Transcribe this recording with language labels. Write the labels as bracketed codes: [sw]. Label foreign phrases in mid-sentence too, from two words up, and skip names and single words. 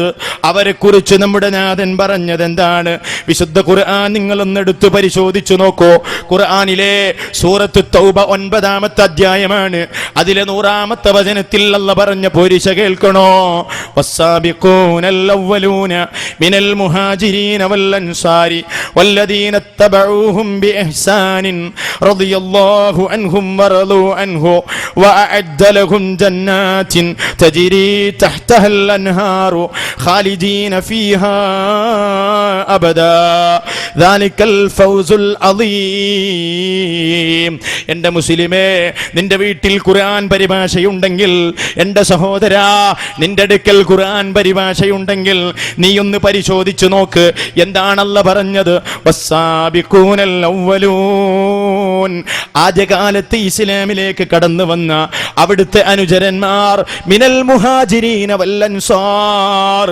[ml] അവരെ കുറിച്ച് നമ്മുടെ നാഥൻ പറഞ്ഞത് എന്താണ്? വിശുദ്ധ ഖുർആൻ നിങ്ങളൊന്നെടുത്ത് പരിശോധിച്ചു നോക്കൂ. ഖുർആനിലെ സൂറത്ത് തൗബ 9-ാമത്തെ അധ്യായമാണ്. അതിലെ 100-ാമത്തെ വചനത്തിൽ അല്ലാഹ് പറഞ്ഞ പോരിശ കേൾക്കണോ? [ar] والسابقون الأولون من المهاجرين والأنصار والذين اتبعوهم بإحسان رضي الله عنهم ورضوا عنه وأعد لهم جنات تجري تحتها الأنهار خالدين فيها أبدا ذلك الفوز العظيم. [ml] എൻ്റെ മുസ്ലിമേ, നിന്റെ വീട്ടിൽ ഖുർആൻ പരിഭാഷയുണ്ടെങ്കിൽ, എൻ്റെ സഹോദരാ നിന്റെ അടുക്കൽ ഖുർആൻ പരിഭാഷയുണ്ടെങ്കിൽ നീ ഒന്ന് പരിശോധിച്ചു നോക്ക്. എന്താണ് അല്ലാഹ് പറഞ്ഞത്? [ar] والسابقون الأولون, [ml] ആദ്യകാലത്ത് ഇസ്ലാമിലേക്ക് കടന്നു വന്ന അവിടുത്തെ അനുചരന്മാർ, [ar] من المهاجرين والأنصار,